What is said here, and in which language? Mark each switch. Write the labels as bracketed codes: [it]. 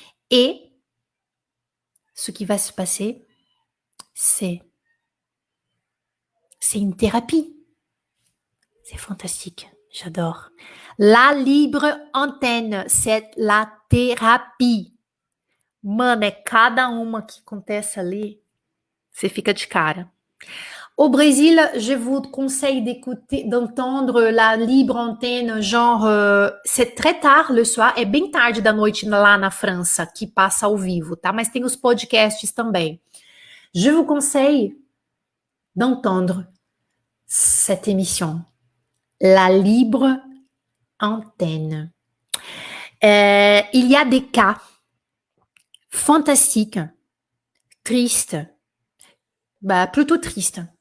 [fr] Et ce qui va se passer, c'est une thérapie. C'est fantastique. J'adore. La libre antenne, c'est la thérapie. [pt] Mano, é cada uma que acontece ali, você fica de cara. [fr] Au Brésil, je vous conseille d'entendre la libre antenne, genre, c'est très tard le soir, [pt] é bem tarde da noite lá na França, que passa ao vivo, tá? Mas tem os podcasts também. [fr] Je vous conseille d'entendre cette émission, la libre antenne. Il y a des cas fantastiques, tristes, plutôt tristes.